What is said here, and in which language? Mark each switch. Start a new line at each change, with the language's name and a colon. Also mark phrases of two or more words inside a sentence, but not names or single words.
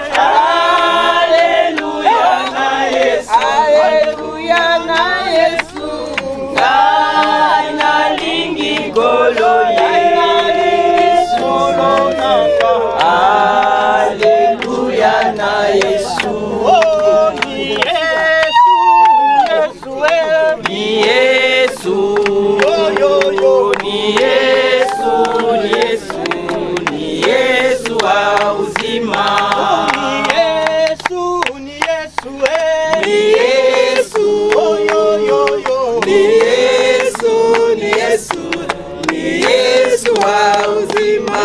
Lingala: Alleluia na Yesu, Alleluia na Yesu. Ngai nalingi kolo Yesu, Alleluia na Yesu.
Swahili: Oh, ni Yesu, Yesu, ni Yesu. Ni Yesu, ni Yesu, ni Yesu wa uzima. Ni Yesu, ni Yesu, ni Yesu, ni Yesu, ni Yesu, ni Yesu wa uzima.